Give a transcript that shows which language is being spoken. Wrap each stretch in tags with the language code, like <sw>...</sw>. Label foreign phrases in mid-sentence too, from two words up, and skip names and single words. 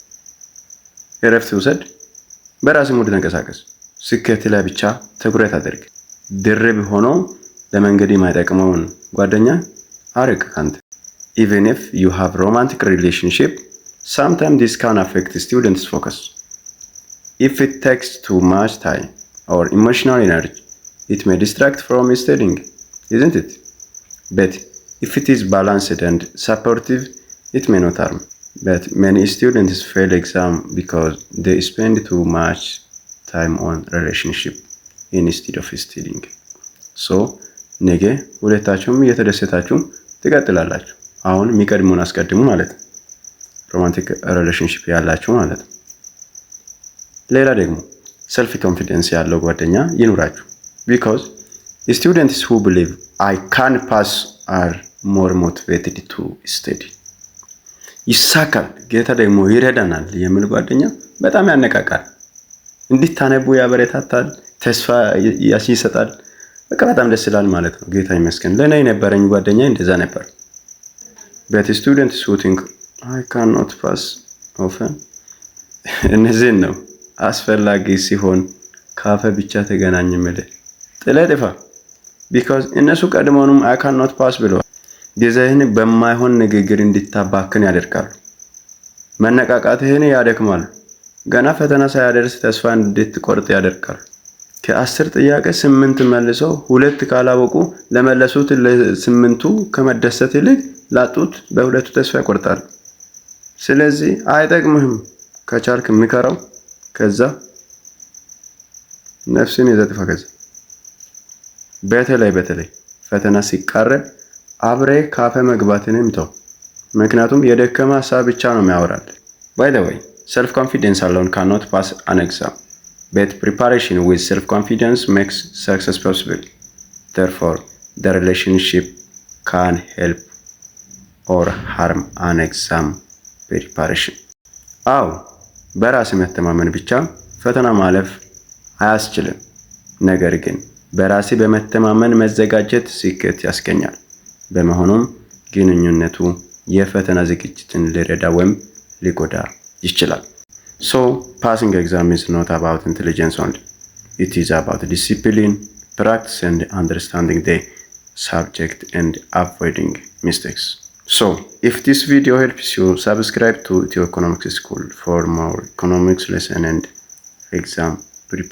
<am>እረፍት ውሰድ፣ በራስ ሙድ ተንቀሳቀስ። ስኬት ላይ ብቻ ትኩረት አድርግ። ድርብ ሆኖ ለመንገድ የማይጠቅመውን ጓደኛ አርቅ ካንተ።</am> <en>Even if you have romantic relationship, sometimes this can affect students' focus. If it takes too much time or emotional energy, it may distract from studying, isn't it? But if it is balanced and supportive, it may not harm. But many students fail exam because they spend too much time on relationship instead of studying. So,</en> <am>ነገ ሁለታችሁም እየተደሰታችሁ ትቀጥላላችሁ። አሁን የሚቀድሙን አስቀድሙ ማለት ነው።</am> <en>romantic relationship</en> <am>ያላችሁ ማለት ነው። ሌላ ደግሞ</am> <en>self confidence</en> <am>ያለው ጓደኛ ይኑራችሁ።</am> <en>because students who believe I can pass are more motivated to study።</en> <am>ይሳካል፣ ጌታ ደግሞ ይረዳናል የሚል ጓደኛ በጣም ያነቃቃል፣ እንድታነቡ ያበረታታል፣ ተስፋ ይሰጣል። በቃ በጣም ደስ ይላል ማለት ነው። ጌታ ይመስገን። ለኔ የነበረኝ ጓደኛ እንደዛ ነበር።</am> <en>but students who think I cannot pass often</en> <am>እነዚህን ነው አስፈላጊ ሲሆን ካፈ ብቻ ተገናኝ ማለት ጥለህ ጥፋ። because እነሱ ቀድሞውንም</am> <en>I cannot pass</en> <am>ብለዋል። ጊዜህን በማይሆን ንግግር እንድታባክን ያደርጋሉ። መነቃቃትህን ያደክማሉ። ገና ፈተና ሳያደርስ ተስፋ እንድትቆርጥ ያደርጋሉ። ከ10 ጥያቄ 8 መልሰው 2 ካላወቁ ለመለሱት ለ8ቱ ከመደሰት ይልቅ ላጡት በሁለቱ ተስፋ ይቆርጣሉ። ስለዚህ አይጠቅምህም። ከቻልክ ምከረው፣ ከዛ ነፍስን ይዘህ ጥፋ። ከዛ በተለይ ፈተና ሲቃረብ አብረህ ካፈ መግባትንም ተው። ምክንያቱም የደከመ ሀሳብ ብቻ ነው የሚያወራል።</am> <en>by the way self confidence alone cannot pass an exam, but preparation with self confidence makes success possible. Therefore, the relationship can help or harm an exam preparation.</en> <am>አዎ በራስ መተማመን ብቻ ፈተና ማለፍ አያስችልም። ነገር ግን በራሴ በመተማመን መዘጋጀት ስኬት ያስገኛል። በመሆኑም ግንኙነቱ የፈተና ዝግጅትን ሊረዳ ወይም ሊጎዳ ይችላል።</am> <en>So, passing exam is not about intelligence only. It is about discipline, practice and understanding the subject and avoiding mistakes. So, if this video helps you, subscribe to Ethio Economics School for more economics lesson and exam preparation.</en>